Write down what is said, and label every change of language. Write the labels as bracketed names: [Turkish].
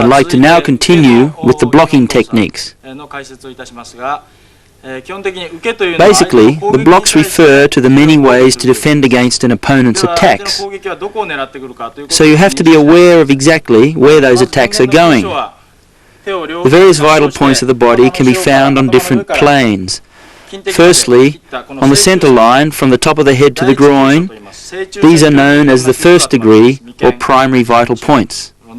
[English] I'd like to now continue with the blocking techniques. [Japanese] の解説をいたしますが、基本的に受けというのは [English] Basically, the blocks refer to the many ways to defend against an opponent's attacks. So you have to be aware of exactly where those attacks are going. The various vital points of the body can be found on different planes. Firstly, on the center line, from the top of the head to the groin, these are known as the first degree or primary vital points.